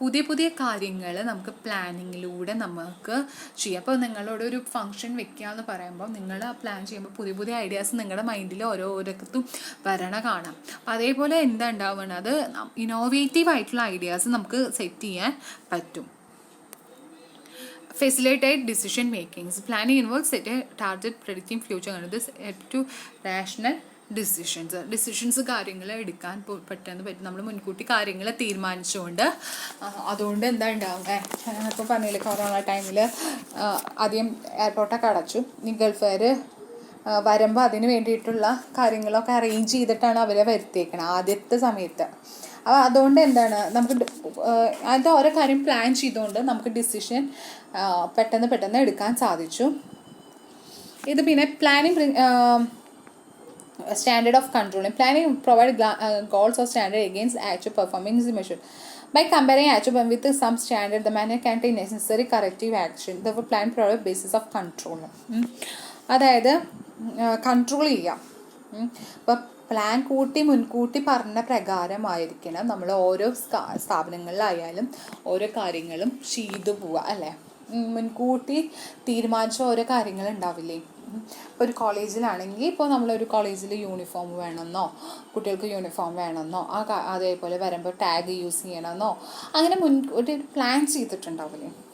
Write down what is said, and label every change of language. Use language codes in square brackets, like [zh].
[ml] പുതിയ കാര്യങ്ങൾ നമുക്ക് പ്ലാനിങ്ങിലൂടെ നമുക്ക് ചെയ്യാം. അപ്പോൾ നിങ്ങളോടൊരു ഫംഗ്ഷൻ വെക്കുക എന്ന് പറയുമ്പോൾ നിങ്ങൾ ആ പ്ലാൻ ചെയ്യുമ്പോൾ പുതിയ ഐഡിയാസ് നിങ്ങളുടെ മൈൻഡിൽ ഓരോരുത്തർക്കും വരണ കാണാം. അപ്പോൾ അതേപോലെ എന്താ ഉണ്ടാവുകയാണ്, അത് ഇന്നോവേറ്റീവ് ആയിട്ടുള്ള ഐഡിയാസ് നമുക്ക് സെറ്റ് ചെയ്യാൻ പറ്റും. [en] Facilitate decision makings. Planning involves set a target, predicting future, and this help to rational [ml] decisions കാര്യങ്ങൾ എടുക്കാൻ പറ്റും. നമ്മൾ മുൻകൂട്ടി കാര്യങ്ങൾ തീരുമാനിച്ചുകൊണ്ട്. അതുകൊണ്ട് എന്താ ഉണ്ടാവുക, ഇപ്പോൾ പറഞ്ഞില്ലേ കൊറോണ ടൈമിൽ ആദ്യം എയർപോർട്ടൊക്കെ അടച്ചു. ഈ ഗൾഫുകാർ വരുമ്പോൾ അതിന് വേണ്ടിയിട്ടുള്ള കാര്യങ്ങളൊക്കെ അറേഞ്ച് ചെയ്തിട്ടാണ് അവരെ വരുത്തിയേക്കണം ആദ്യത്തെ സമയത്ത്. അപ്പോൾ അതുകൊണ്ട് എന്താണ് നമുക്ക് അത് ഓരോ കാര്യം പ്ലാൻ ചെയ്തുകൊണ്ട് നമുക്ക് ഡിസിഷൻ പെട്ടെന്ന് എടുക്കാൻ സാധിച്ചു. ഇത് പിന്നെ planning [en] standard of controlling. Planning provide goals or standard against actual performance is measured. By comparing actual with some standard, the manager can take necessary corrective action. The plan provide basis of control. [ml] അതായത് control ചെയ്യാം. അപ്പോൾ plan മുൻകൂട്ടി പറഞ്ഞ പ്രകാരമായിരിക്കണം നമ്മൾ ഓരോ സ്ഥാപനങ്ങളിലായാലും ഓരോ കാര്യങ്ങളും ചെയ്തു പോവുക അല്ലേ. മുൻകൂട്ടി തീരുമാനിച്ച ഓരോ കാര്യങ്ങൾ ഉണ്ടാവില്ലേ. ഇപ്പോൾ ഒരു കോളേജിലാണെങ്കിൽ ഇപ്പോൾ നമ്മളൊരു കോളേജിൽ യൂണിഫോം വേണമെന്നോ കുട്ടികൾക്ക് യൂണിഫോം വേണമെന്നോ അതേപോലെ വരുമ്പോൾ ടാഗ് യൂസ് ചെയ്യണമെന്നോ അങ്ങനെ ഒരു പ്ലാൻ ചെയ്തിട്ടുണ്ടാവില്ലേ.